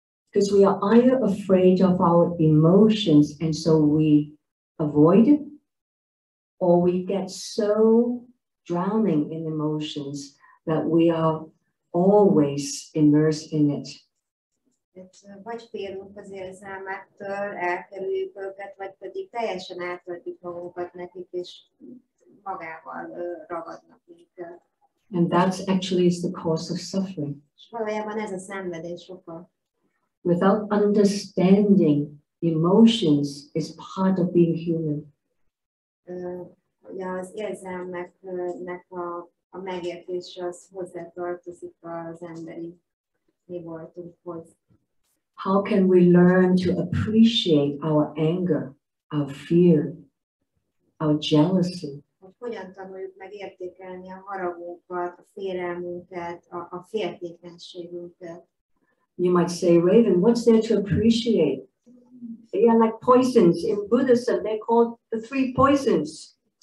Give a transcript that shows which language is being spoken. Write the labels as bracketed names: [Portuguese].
[English] Because we are either afraid of our emotions and so we avoid it, or we get so drowning in emotions that we are always immersed in it. [Hungarian] Vagy félünk az érzelmektől, elkerüljük őket, vagy pedig teljesen átadjuk magunkat nekik, és magával ragadnak minket. [English] And that's actually is the cause of suffering. [Hungarian] És valójában ez a szenvedés oka. [English] Without understanding emotions is part of being human. [Hungarian] Ugye az érzelmeknek a megértése az hozzátartozik az emberi mi voltunkhoz. [English] How can we learn to appreciate our anger, our fear, our jealousy? [Hungarian] Hogy hogyan tanuljuk meg értékelni a haragunkat, a félelmünket, a féltékenységünket. [English] You might say, Raven, what's there to appreciate? They are like poisons. In Buddhism, they're called the three poisons.